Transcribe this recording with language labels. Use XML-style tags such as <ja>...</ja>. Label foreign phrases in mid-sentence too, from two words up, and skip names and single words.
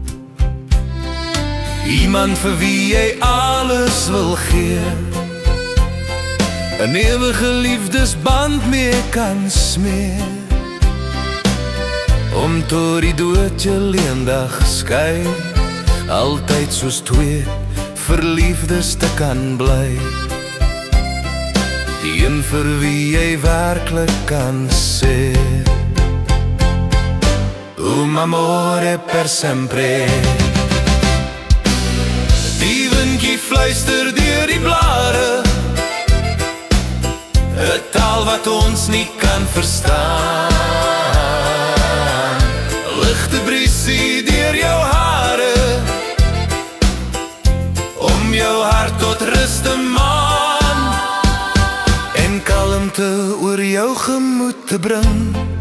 <af>Iemand vir wie jy alles wil gee, 'n ewige liefdesband mee kan smee, om tot die dood julle eendag skei, altyd soos twee verliefdes te kan bly. Die een vir wie jy werklik kan sê,</af> <it>un amore per sempre.</it> <af>Die windjie fluister deur die blare, 'n taal wat ons nie kan verstaan. Ligte briesie deur jou hare, om jou hart tot rus te maan, en kalmte oor jou gemoed te bring,</af>